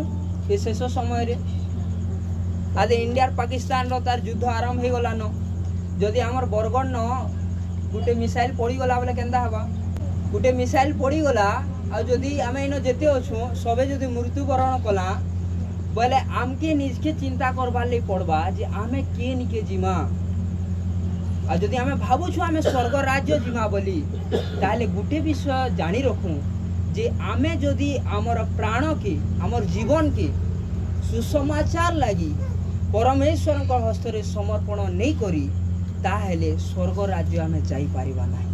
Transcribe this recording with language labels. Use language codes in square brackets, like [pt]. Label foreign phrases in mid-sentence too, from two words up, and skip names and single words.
[spv] ଏ ଶେଷ ସମୟରେ ଆଜି ଇଣ୍ଡିଆର ପାକିସ୍ତାନର ତାର ଯୁଦ୍ଧ ଆରମ୍ଭ ହେଇଗଲାନ। ଯଦି ଆମର ବରଗଡ଼ ନ ଗୋଟେ ମିସାଇଲ ପଡ଼ିଗଲା ବୋଲେ କେନ୍ତା ହେବା? ଗୋଟେ ମିସାଇଲ ପଡ଼ିଗଲା ଆଉ ଯଦି ଆମେ ଇନ ଯେତେ ଅଛୁ ସବେ ଯଦି ମୃତ୍ୟୁବରଣ କଲା ବୋଇଲେ ଆମକେ ନିଜକେ ଚିନ୍ତା �କରବାର ଲାଗି ପଡ଼ବା ଯେ ଆମେ କିଏ ନିକେ ଯିମା। ଆଉ ଯଦି ଆମେ ଭାବୁଛୁ ଆମେ ସ୍ୱର୍ଗ ରାଜ୍ୟ ଯିମା ବୋଲି, ତାହେଲେ ଗୋଟେ ବିଷୟ ଜାଣି ରଖୁ ଯେ ଆମେ ଯଦି ଆମର ପ୍ରାଣକେ ଆମର ଜୀବନକେ ସୁସମାଚାର ଲାଗି ପରମେଶ୍ୱରଙ୍କ ହସ୍ତରେ ସମର୍ପଣ ନେଇ କରି ତାହେଲେ ସ୍ୱର୍ଗ ରାଜ୍ୟ ଆମେ ଯାଇପାରିବା ନାହିଁ।